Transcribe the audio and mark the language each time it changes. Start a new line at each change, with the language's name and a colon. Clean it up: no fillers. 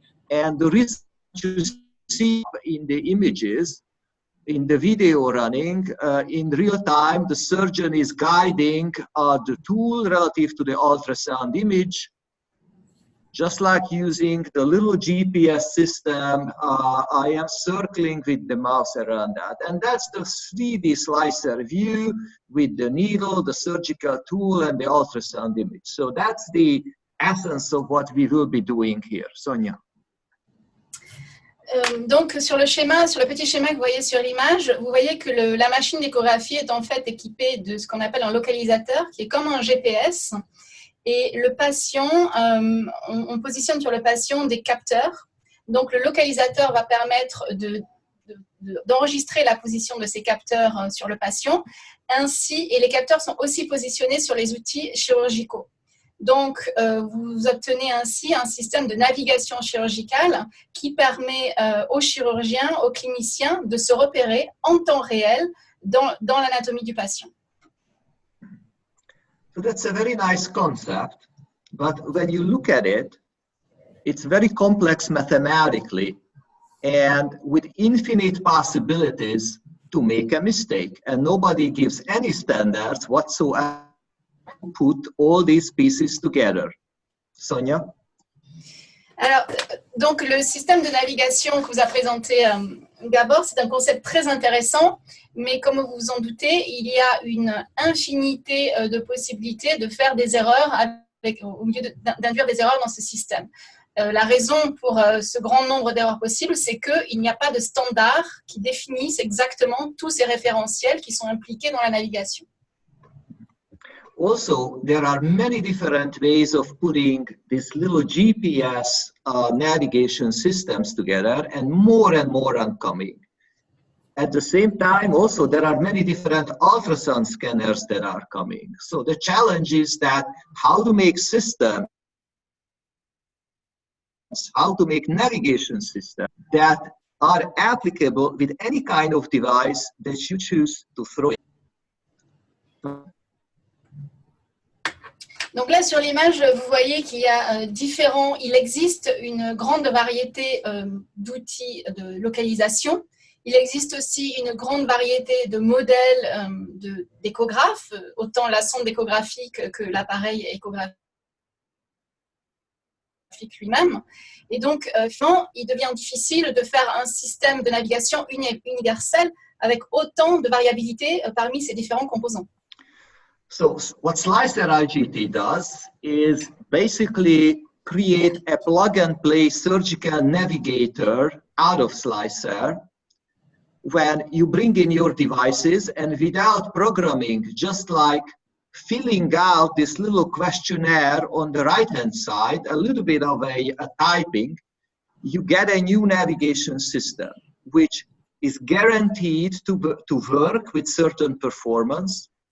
English: And the result you see in the images, in the video running, in real time, the surgeon is guiding the tool relative to the ultrasound image, just like using the little GPS system. I am circling with the mouse around that. And that's the 3D slicer view with the needle, the surgical tool, and the ultrasound image. So that's the essence of what we will be doing here. Sonia.
French: Donc sur le petit schéma que vous voyez sur l'image, vous voyez que la machine d'échographie est en fait équipée de ce qu'on appelle un localisateur, qui est comme un GPS. Et le patient, on positionne sur le patient des capteurs. Donc le localisateur va permettre d'enregistrer la position de ces capteurs sur le patient. Ainsi, et les capteurs sont aussi positionnés sur les outils chirurgicaux. Donc, vous obtenez ainsi un système de navigation chirurgicale qui permet aux chirurgiens, aux cliniciens de se repérer en temps réel dans l'anatomie du patient.
English: So that's a very nice concept, but when you look at it, it's very complex mathematically and with infinite possibilities to make a mistake, and nobody gives any standards whatsoever to put all these pieces together. Sonia?
French: Alors, donc le système de navigation que vous a présenté Gabor, c'est un concept très intéressant, mais comme vous vous en doutez, il y a une infinité de possibilités de faire des erreurs, au milieu d'induire des erreurs dans ce système. La raison pour ce grand nombre d'erreurs possibles, c'est qu'il n'y a pas de standard qui définisse exactement tous ces référentiels qui sont impliqués dans la navigation.
English: Also, there are many different ways of putting these little GPS navigation systems together, and more are coming. At the same time, also, there are many different ultrasound scanners that are coming. So the challenge is that how to make systems, how to make navigation systems that are applicable with any kind of device that you choose to throw in.
French: Donc là, sur l'image, vous voyez qu'il y a il existe une grande variété d'outils de localisation. Il existe aussi une grande variété de modèles d'échographes, autant la sonde échographique que l'appareil échographique lui-même. Et donc, il devient difficile de faire un système de navigation universel avec autant de variabilité parmi ces différents composants.
English: So what Slicer IGT does is basically create a plug-and-play surgical navigator out of Slicer when you bring in your devices, and without programming, just like filling out this little questionnaire on the right-hand side, a little bit of a typing, you get a new navigation system, which is guaranteed to work with certain performance.